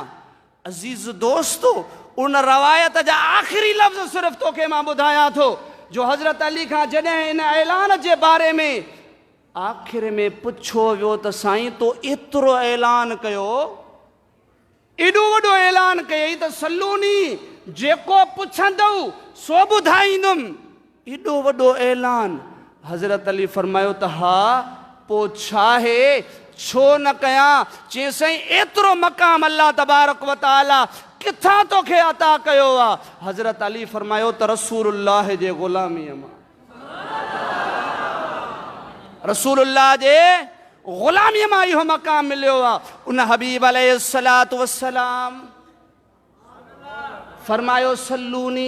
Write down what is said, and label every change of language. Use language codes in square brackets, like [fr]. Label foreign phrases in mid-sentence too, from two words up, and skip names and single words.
[sd] अज़ीज़ दोस्तो उन रवायत जा आख़िरी लफ़्ज़ सिर्फ़ु तोखे मां ॿुधायां थो जो हज़रत अली खां जॾहिं इन ऐलान जे बारे में आख़िर में पुछो वियो त साईं तो एतिरो ऐलान कयो, एॾो वॾो ऐलान कयई त सल्लूनी जेको पुछंदव सो ॿुधाईंदुमि। एॾो वॾो ऐलान। हज़रत अली फरमायो त हा पोइ छा आहे, छो न कयां? चई साईं एतिरो मक़ाम [ar] الله تبارك وتعالى [sd] किथां तोखे अता कयो आहे? हज़रत अली फरमायो त रसूलुल्लाह जे ग़ुलामीअ मां, रसूलुल्लाह जे ग़ुलामीअ मां इहो मक़ाम मिलियो आहे। उन हबीब [ar] عليه الصلاة والسلام [sd] फरमायो सल्लूनी।